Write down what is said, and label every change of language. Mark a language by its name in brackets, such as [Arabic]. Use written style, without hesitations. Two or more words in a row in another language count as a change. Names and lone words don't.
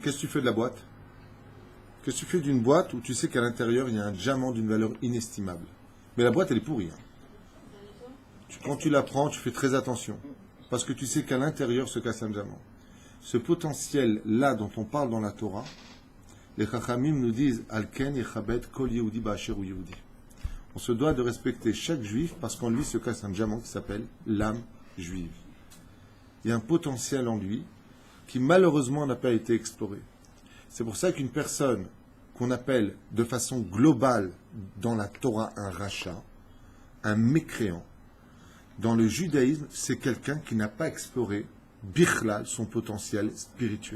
[French] Qu'est-ce que tu fais de la boîte? Qu'est-ce que tu fais d'une boîte où tu sais qu'à l'intérieur il y a un diamant d'une valeur inestimable? Mais la boîte elle est pourrie. Quand tu la prends, tu fais très attention. Parce que tu sais qu'à l'intérieur se cache un diamant. Ce potentiel-là dont on parle dans la Torah, les Chachamim nous disent [Hebrew] לכן יכבד כל יהודי באשר הוא יהודי. [French] On se doit de respecter chaque juif parce qu'en lui se cache un diamant qui s'appelle l'âme juive. Il y a un potentiel en lui qui malheureusement n'a pas été exploré. C'est pour ça qu'une personne qu'on appelle de façon globale dans la Torah un rachat, un mécréant, dans le judaïsme, c'est quelqu'un qui n'a pas exploré bichlal, son potentiel spirituel.